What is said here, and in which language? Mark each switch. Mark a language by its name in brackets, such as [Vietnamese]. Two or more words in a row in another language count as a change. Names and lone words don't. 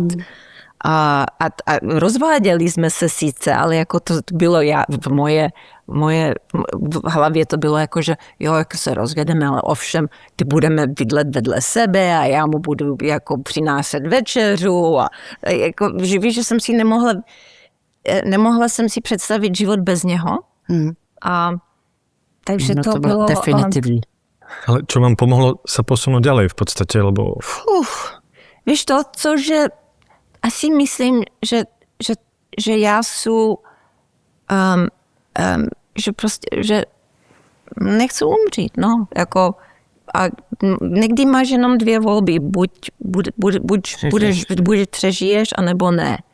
[Czech] A rozváděli jsme se sice, ale jako to bylo v moje hlavě to bylo jako, že jo, jako se rozvedeme, ale ovšem, ty budeme bydlet vedle sebe a já mu budu jako přinášet večeřu a jako, že víš, že jsem si nemohla jsem si představit život bez něho. A takže no, to bylo definitivní. [Slovak] Ale čo vám pomohlo sa posunúť ďalej v podstate, lebo... [Czech] Víš to, cože asi myslím, že já jsou že prostě, že nechci umřít, no, jako a někdy máš jenom 2 volby, buď přežiješ, anebo ne.